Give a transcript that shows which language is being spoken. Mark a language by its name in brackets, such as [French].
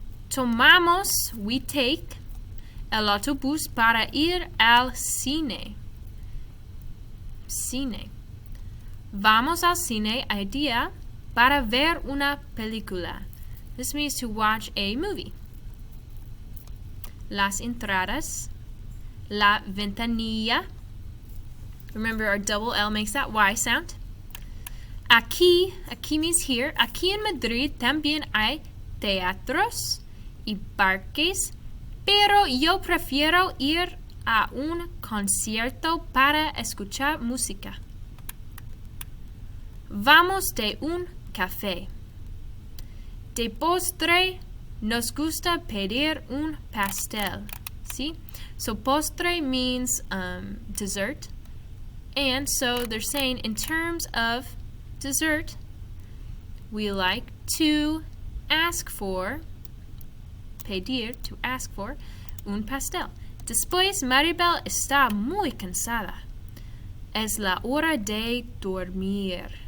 [Spanish] Tomamos, [English] we take, [Spanish] el autobús para ir al cine. Vamos al cine al día para ver una película. [English] This means to watch a movie. [Spanish] Las entradas, la ventanilla. [English] Remember, our double L makes that Y sound. Aquí means here. [Spanish] Aquí en Madrid también hay teatros y parques, pero yo prefiero ir a un concierto para escuchar música. Vamos de un café. De postre, nos gusta pedir un pastel. ¿Sí? [English] So postre means dessert. And so they're saying in terms of dessert, we like to ask for, pedir, to ask for, un pastel. [Spanish] Después, Maribel está muy cansada. Es la hora de dormir.